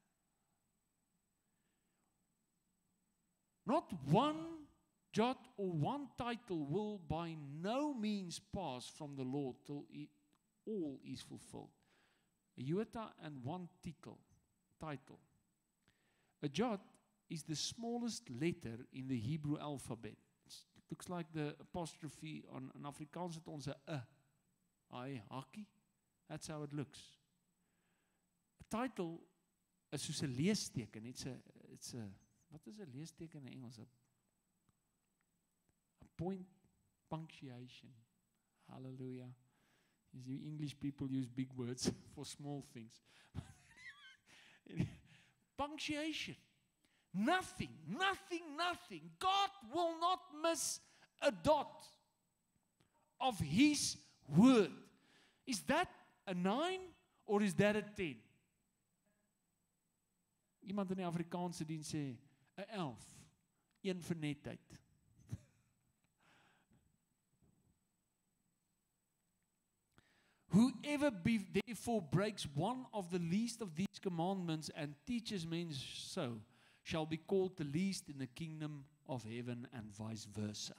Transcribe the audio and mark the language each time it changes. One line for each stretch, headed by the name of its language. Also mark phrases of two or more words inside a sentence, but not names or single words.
English: Not one jot or one title will by no means pass from the law till all is fulfilled. A iota and one title. A jot is the smallest letter in the Hebrew alphabet. It looks like the apostrophe on Afrikaans
Afrikaans: het ons 'n hakkie.
English: That's how it looks. A title is
Afrikaans: soos 'n leesteken.
English: It's a
Afrikaans: wat is 'n leesteken in Engels?
English: A point punctuation. Hallelujah. You English people use big words for small things. Punctuation. Nothing. God will not miss a dot of His word. Is that a 9 or is that a 10?
Afrikaans: Iemand in die Afrikaanse diens sê 'n 11. Een vir netheid.
English: Whoever therefore breaks one of the least of these commandments and teaches men so shall be called the least in the kingdom of heaven, and vice versa.